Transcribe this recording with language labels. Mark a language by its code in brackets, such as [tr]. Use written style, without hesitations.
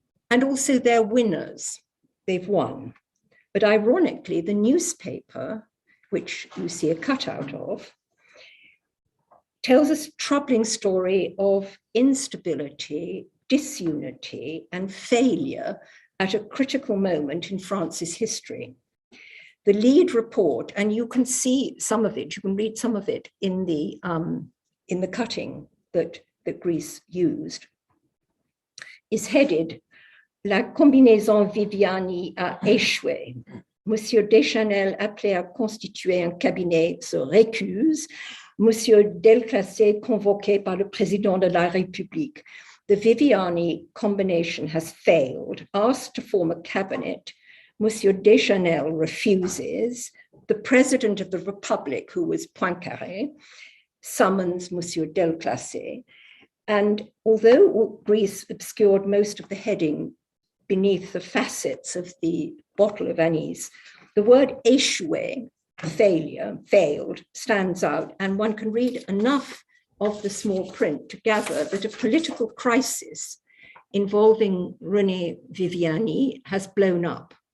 [en] And also they're winners, they've won. But ironically, the newspaper, which you see a cutout of, tells us a troubling story of instability, disunity, and failure at a critical moment in France's history. The lead report, and you can see some of it, you can read some of it in the cutting that Gris used, is headed [fr] La combinaison Viviani a échoué. Monsieur Deschanel, appelé à constituer un cabinet, se récuse. Monsieur Delclassé, convoqué par le président de la République. [en] The Viviani combination has failed. Asked to form a cabinet, Monsieur Deschanel refuses. The president of the Republic, who was Poincaré, summons Monsieur Delclassé. And although Gris obscured most of the heading beneath the facets of the bottle of anise, the word échoué, failure, failed, stands out, and one can read enough of the small print to gather that a political crisis involving René Viviani has blown up.